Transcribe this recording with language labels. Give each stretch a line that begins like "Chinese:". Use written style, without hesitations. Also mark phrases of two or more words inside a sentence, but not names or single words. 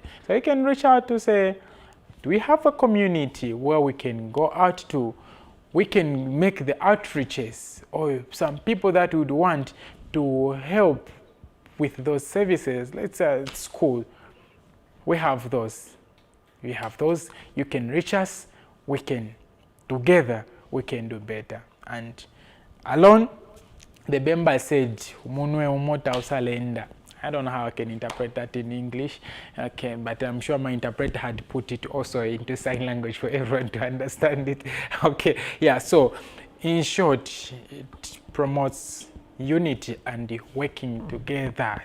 English: So you can reach out to say, do we have a community where we can go out to, we can make the outreaches, or some people that would want to help with those services, let's say at school. We have those. We have those. You can reach us. We can, together, we can do better. And alone, the Bemba said,
Bemba: "Umunwe umota usalenda."
English: I don't know how I can interpret that in English, okay, but I'm sure my interpreter had put it also into sign language for everyone to understand it. Okay, yeah, so in short, it promotes unity and working together.